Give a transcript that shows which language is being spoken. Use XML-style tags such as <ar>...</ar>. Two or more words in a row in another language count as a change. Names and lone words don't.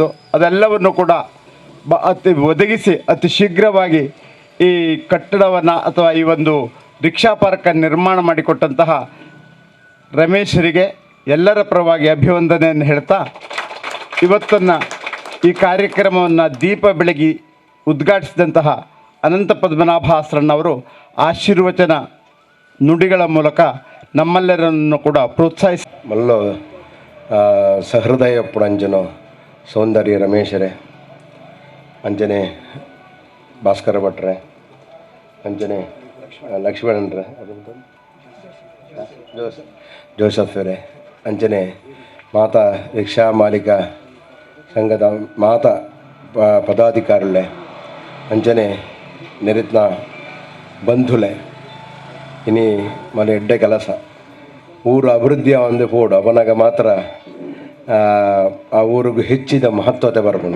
<kn>ಅದೆಲ್ಲವನ್ನು ಕೂಡ ಒದಗಿಸಿ ಅತಿ ಶೀಘ್ರವಾಗಿ ಈ ಕಟ್ಟಡವನ್ನು ಅಥವಾ ಈ ಒಂದು ರಿಕ್ಷಾ ಪಾರ್ಕನ್ನು ನಿರ್ಮಾಣ ಮಾಡಿಕೊಟ್ಟಂತಹ ರಮೇಶರಿಗೆ ಎಲ್ಲರ ಪರವಾಗಿ ಅಭಿವಂದನೆಯನ್ನು ಹೇಳ್ತಾ, ಇವತ್ತನ್ನು ಈ ಕಾರ್ಯಕ್ರಮವನ್ನು ದೀಪ ಬೆಳಗಿ ಉದ್ಘಾಟಿಸಿದಂತಹ ಅನಂತ ಪದ್ಮನಾಭ ಹಸ್ರಣ್ಣವರು ಆಶೀರ್ವಚನ ನುಡಿಗಳ ಮೂಲಕ ನಮ್ಮೆಲ್ಲರನ್ನು ಕೂಡ ಪ್ರೋತ್ಸಾಹಿಸಿ</kn> <tcy>ಮಲ್ಲ ಸಹೃದಯ ಪುಣಂಜನೋ ಸೌಂದರ್ಯ ರಮೇಶರೇ, ಅಂಜನೆ ಭಾಸ್ಕರ ಭಟ್ರೆ, ಅಂಜನೆ ಲಕ್ಷ್ಮಣನ್ರೆ, ಜೋಸಫರೇ, ಅಂಜನೆ ಮಾತಾ ರಿಕ್ಷಾ ಮಾಲೀಕ ಸಂಘದ ಮಾತಾ ಪದಾಧಿಕಾರುಲೆ, ಅಂಜನೆ ನಿರಿತ್ನ ಬಂಧುಲೆ, ಇನಿ ಮನೆ ಎಡ್ಡೆ ಕೆಲಸ ಊರು ಅಭಿವೃದ್ಧಿಯ ಒಂದು ಪೋಡು ಅವನಾಗ ಮಾತ್ರ</tcy> <kn>ಆ ಊರಿಗೂ ಹೆಚ್ಚಿದ ಮಹತ್ವತೆ ಬರ್ಬೋದು.</kn>